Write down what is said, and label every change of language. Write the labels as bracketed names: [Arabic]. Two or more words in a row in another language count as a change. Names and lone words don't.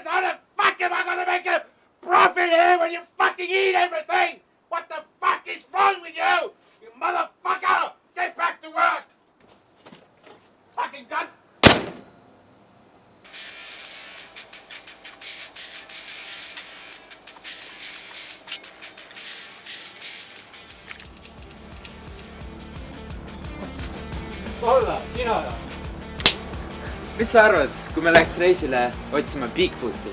[English] How the fuck am I gonna make a profit here when you fucking eat everything? What the fuck is wrong with you? You motherfucker! Get back to work! Fucking cunt! [Estonian] Olla, sina da? Mis sa arvad, kui me läheks reisile otsima Bigfooti?